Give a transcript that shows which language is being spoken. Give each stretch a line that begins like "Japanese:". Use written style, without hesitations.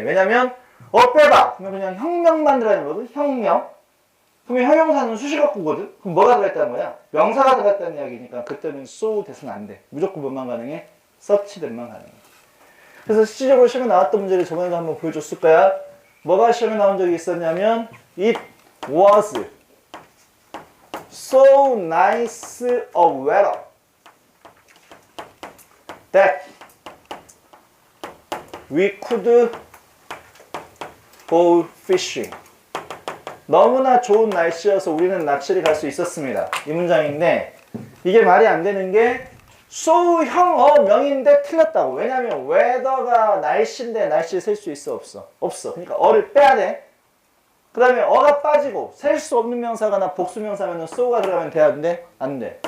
Korean: 왜냐면 빼봐. 그러면 그냥 형명만 들어가는 거거든. 형명. 그러면 형용사는 수식어구거든. 그럼 뭐가 들어갔다는 거야? 명사가 들어갔다는 이야기니까 그때는 so that은 안 돼. 무조건 뭐만 가능해? such that만 가능해. 그래서 실질적으로 시험에 나왔던 문제를 저번에도 한번 보여줬을 거야.
English: 뭐가 시험에 나온 적이 있었냐면 It was so nice a weather that we could go fishing.
Korean: 너무나 좋은 날씨여서 우리는 낚시를 갈 수 있었습니다. 이 문장인데 이게 말이 안 되는 게 so 형어명인데 틀렸다고. 왜냐면 weather가 날씨인데 날씨 셀 수 있어 없어? 없어. 그러니까 어를 빼야 돼. 그 다음에 어가 빠지고 셀 수 없는 명사가나 복수명사면 so가 들어가면 돼야 되는데 안 돼.